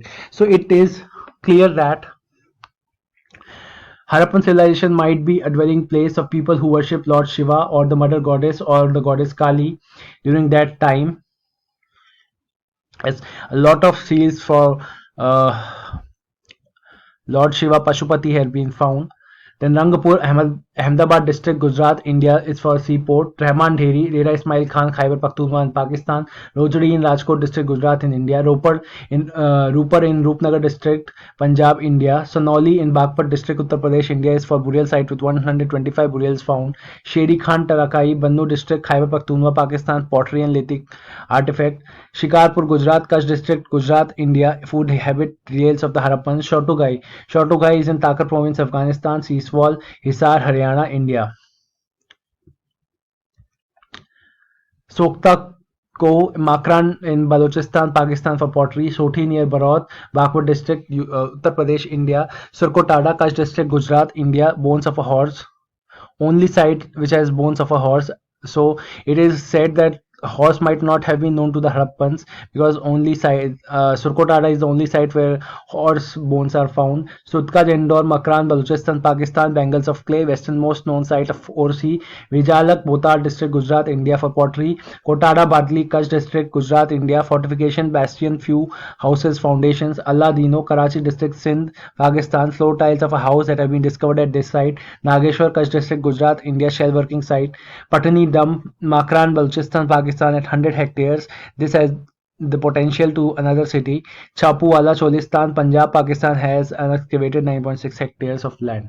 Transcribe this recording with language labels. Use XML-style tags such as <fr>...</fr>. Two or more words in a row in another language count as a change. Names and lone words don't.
<en>So it is clear that Harappan civilization might be a dwelling place of people who worship Lord Shiva or the mother goddess or the goddess Kali during that time. As a lot of seals for Lord Shiva Pashupati had been found. Then Rangpur, Ahmedabad district, Gujarat, India is for seaport. Rahman Dheri, Rera Ismail Khan, Khyber Pakhtunkhwa in Pakistan. Rojdi in Rajkot district, Gujarat in India. Ropar in Rupnagar district, Punjab, India. Sonauli in Bagpat district, Uttar Pradesh, India is for burial site with 125 burials found. Sheri Khan Tarakai, Bannu district, Khyber Pakhtunkhwa, Pakistan, pottery and lithic artifact. Shikarpur, Gujarat, Kutch district, Gujarat, India, food habit relics of the Harappans. Shortugai is in Takar province, Afghanistan. Seaswal, Hisar, Haryana, India. Sokta Ko, Makran in Balochistan, Pakistan for pottery. Soti near Barod, Baghpat district, Uttar Pradesh, India. Surkotada, Kutch district, Gujarat, India. Bones of a horse. Only site which has bones of a horse. So it is said that a horse might not have been known to the Harappans because only site Surkotada is the only site where horse bones are found. Sutka, Indore, Makran, Balochistan, Pakistan. Bangles of clay, westernmost known site of Orsi. Vijalak, Botar district, Gujarat, India for pottery. Kotada, Badli, Kutch district, Gujarat, India. Fortification, bastion, few houses, foundations. Allah Dino, Karachi district, Sindh, Pakistan. Floor tiles of a house that have been discovered at this site. Nageshwar, Kutch district, Gujarat, India. Shell working site. Patani Dam, Makran, Balochistan, Pakistan at 100 hectares. This has the potential to another city. Chapuwala, Cholistan, Punjab, Pakistan has an excavated 9.6 hectares of land.</en>